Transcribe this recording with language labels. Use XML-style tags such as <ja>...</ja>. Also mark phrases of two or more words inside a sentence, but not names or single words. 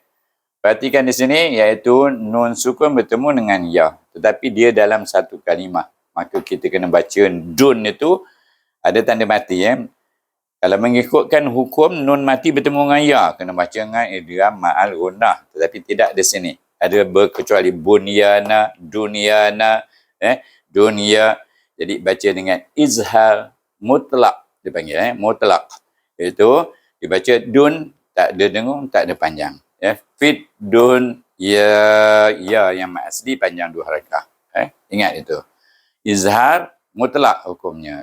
<ms>Perhatikan di sini, iaitu nun sukun bertemu dengan ya. Tetapi dia dalam satu kalimah. Maka kita kena baca dun itu ada tanda mati. Kalau mengikutkan hukum nun mati bertemu dengan ya, kena baca dengan</ms> <ar>idgham ma'al gunnah.</ar> <ms>Tetapi tidak di sini. Ada berkecuali bunyana, dunyana, dunya. Jadi baca dengan</ms> <ar>izhar mutlak,</ar> <ms>dipanggil mutlak. Itu dibaca dun, tak ada dengung, tak ada panjang. Fit dun ya yang mat asli panjang 2 harakah. Ingat itu.</ms> <ar>Izhar mutlak</ar> <ms>hukumnya.</ms>